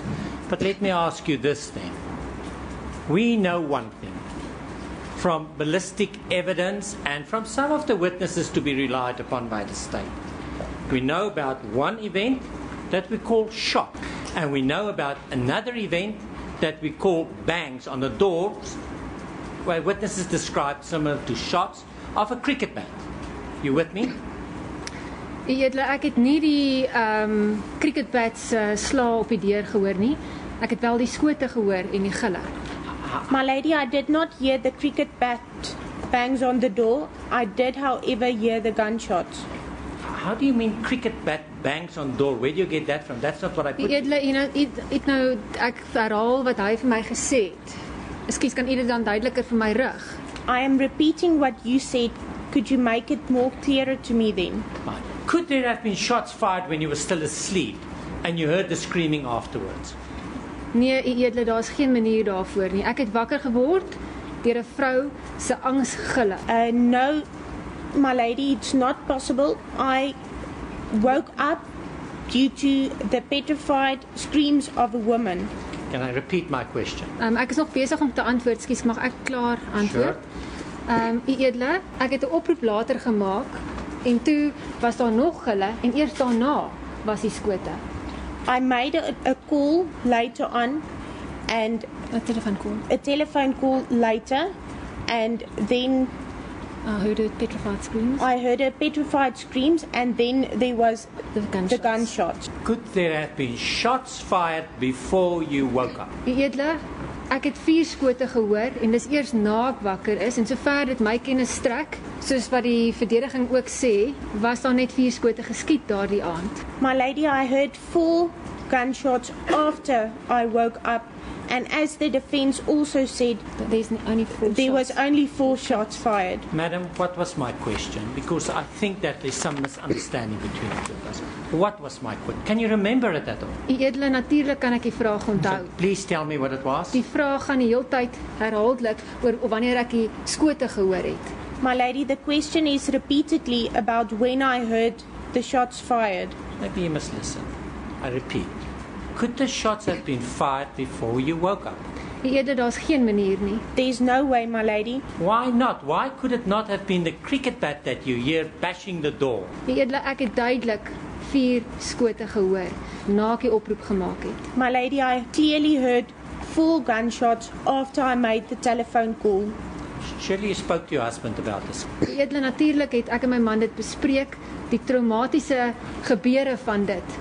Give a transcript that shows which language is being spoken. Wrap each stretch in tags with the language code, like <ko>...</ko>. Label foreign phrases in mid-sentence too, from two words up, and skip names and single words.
<en>But let me ask you this then. We know one thing from ballistic evidence and from some of the witnesses to be relied upon by the state. We know about one event that we call shot, and we know about another event that we call bangs on the doors, where witnesses described similar to shots of a cricket bat. You with me?</en> <af>U edele, ek het nie die</af> <en>cricket bats</en> <af>sla op die deur gehoor nie. Ek het wel die skote gehoor en die gille.</af> <en>My lady, I did not hear the cricket bat bangs on the door. I did, however, hear the gunshots. How do you mean cricket bat bangs on door? Where do you get that from? That's not what I</en> <af>U</af> <en>put.</en> <af>edele, nou ek herhaal wat hy vir my gesê het. Ekskuus, kan u dit dan duideliker vir my rig?</af> <en>I am repeating what you said. Could you make it more clearer to me then? Could there have been shots fired when you were still asleep and you heard the screaming afterwards?</en> <af>Nee, u edele, daar's geen manier daarvoor nie. Ek het wakker geword deur 'n vrou se angsgille.</af> <en>No, my lady, it's not possible. I woke up due to the petrified screams of a woman. Can I repeat my question?</en> <af>Ek is nog besig om te antwoord. Ekskuus, mag ek klaar antwoord? U edele, ek het 'n oproep later gemaak En toe was daar nog hulle en eers daarna was die skote.</af> <en>I made a call later on, and</en> <af>'n telefooncall.</af> <en>a telephone call later, and then I heard a petrified screams. I heard a petrified screams, and then there was The gunshots. the gunshot. Could there have been shots fired before you woke up?</en> <af>Die edele, ek het 4 skote gehoor en dis eers na ek wakker is en sover dit my kennis strek, soos wat die verdediging ook sê, was daar net 4 skote geskiet daardie aand.</af> <en>My lady, I heard 4 gunshots after I woke up, and as the defense also said, There's only 4 there was shots. only 4 shots fired. Madam, what was my question? Because I think that there's some misunderstanding between the two of us. What was my question? Can you remember it at all?</en> <af>Die edele, natuurlik kan ek die vraag onthou.</af> <en>So please tell me what it was.</en> <af>Die vraag gaan die hele tyd herhaaldelik oor wanneer ek die skote gehoor het.</af> <en>My lady, the question is repeatedly about when I heard the shots fired. Maybe you must listen. I repeat. Could the shots have been fired before you woke up?</en> <af>Die edele, daar's geen manier nie.</af> <en>There's no way, my lady. Why not? Why could it not have been the cricket bat that you hear bashing the door?</en> <af>Die edele, ek het duidelik 4 skote gehoor na ek die oproep gemaak het.</af> <en>My lady, I clearly heard 4 gunshots after I made the telephone call. Surely you spoke to your husband about this.</en> <af>Die edele, natuurlik het ek en my man dit bespreek, die traumatiese gebeure van dit.</af>